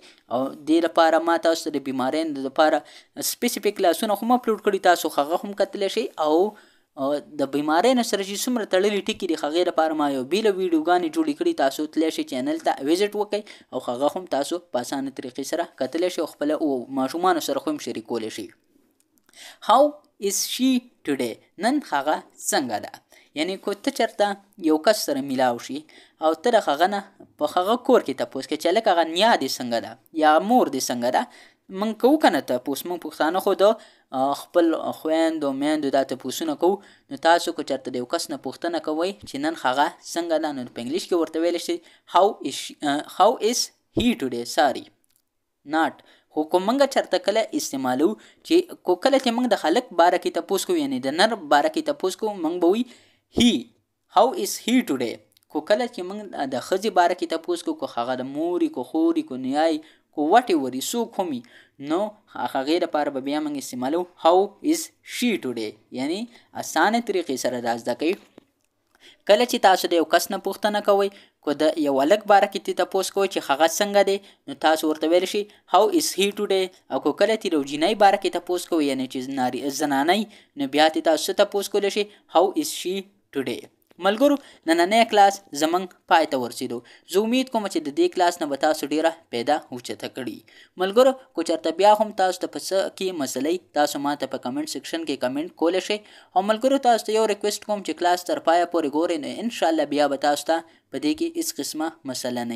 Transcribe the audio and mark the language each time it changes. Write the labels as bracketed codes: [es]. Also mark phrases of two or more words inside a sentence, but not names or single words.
[ps] او دې لپاره ما تاسو ته د بیماریانو لپاره سپیسیفیک کلاسونه هم اپلوډ کړي، تاسو هغه هم کتلی شئ. او د بیماریانو سره چې څومره تړلي ټکي دي هغې لپاره ما یو بیله ویډیوګانې جوړې کړي، تاسو تللی شئ چینل ته ویزټ وکئ او هغه هم تاسو په اسانه طریقې سره کتلی شئ او خپله ماشومانو سره خو هم شریکولی شئ. [en] How is she today؟ [ps] نن هغه څنګه ده؟ یعنی که ته چېرته یو کس سره میلاو شي او ته د هغه نه په هغه کور کې تپوس کوې چې هلکه هغه نیا دې څنګه ده یا مور دې څنګه ده، موږ کوو که نه تپوس، موږ پښتانه خو د خپل خویندو میندو دا تپوسونه کوو. نو تاسو که چېرته د یو کس نه پوښتنه کوئ چې نن هغه څنګه ده، نو په انګلیش کې ورته ویلی شئ [en] how is he today. sorry not. [ps] خو که موږ چېرته کله استعمالو چې کله چې موږ د هلک باره کې تپوس کوو، یعنې د نر باره کې تپوس کوو، موږ به وایي he. [en] how is he today. [ps] خو کله چې موږ د ښځې باره کې تپوس کوو، که هغه د موري که خوري که نیایي که whatever څوک هم وي، نو هغې لپاره به بیا موږ استعمالو [en] how is she today. [ps] یعنی اسانه طریقې سره دا زده کوي. کله چې تاسو د یو کس نه پوښتنه کوئ، که د یو هلک باره کې تپوس کوئ چې هغه څنګه دی، نو تاسو ورته ویلی شئ [en] how is he today. [ps] او که کله چې د یو جینۍ باره کې تپوس کوئ یعنې چې زنانۍ، نو بیا تاسو څه تپوس کولی شئ [en] how is she today. [ps] ملګرو نننی کلاس زموږ پای ته ورسېدو. زه امید کوم چې د دې کلاس نه به تاسو ډېره پیدا اوچته کړي. ملګرو که چېرته بیا هم تاسو ته په څه کې مسلې تاسو ما ته په کمنټ سیکشن کې کمنټ کولی شئ. او ملګرو تاسو ته یو ریکویسټ کوم چې کلاس تر پایه پورې ګورئ، نو انشاءالله بیا به تاسو ته په دې کې هېڅ قسمه مسله نه وي.